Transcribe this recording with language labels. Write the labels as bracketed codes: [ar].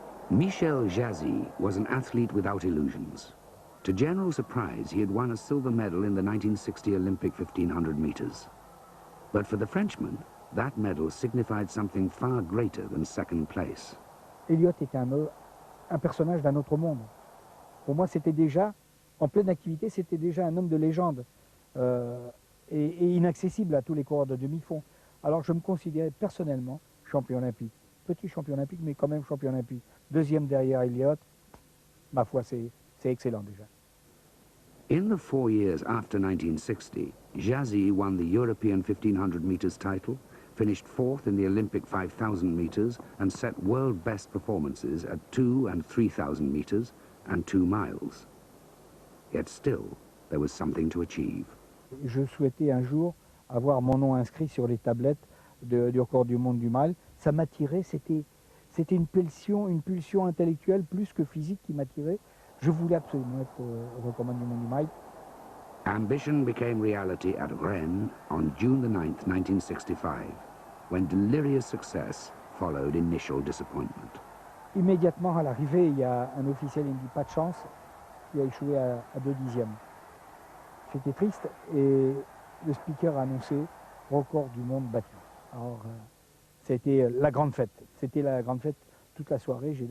[en] Michel Jazy was an athlete without illusions. To general surprise, he had won a silver medal in the 1960 Olympic 1500 meters. But for the Frenchman, that medal signified something far greater than second place. [fr] Elliott était un personnage d'un autre monde. Pour moi, c'était déjà, en pleine activité, c'était déjà un homme de légende et inaccessible à tous les coureurs de demi-fond. Alors je me considérais personnellement champion olympique. Petit champion olympique, mais quand même champion olympique. Deuxième derrière Elliott, ma foi, c'est excellent déjà. [en] In the 4 years after 1960, Jazy won the European 1500 meters title, finished 4th in the Olympic 5,000 meters, and set world best performances at 2 and 3,000 meters and 2 miles. Yet still, there was something to achieve. [fr] Je souhaitais un jour avoir mon nom inscrit sur les tablettes du record du monde du mile. Ça m'attirait, c'était une pulsion intellectuelle plus que physique qui m'attirait. Je voulais absolument être au recordman du monde du mile. [en] Ambition became reality at Rennes on June the 9th, 1965, when delirious success followed initial disappointment. [fr] Immédiatement à l'arrivée, il y a un officiel qui me dit pas de chance, il a échoué à 2 dixièmes. J'étais triste et le speaker a annoncé record du monde battu. Alors c'était la grande fête. C'était la grande fête toute la soirée.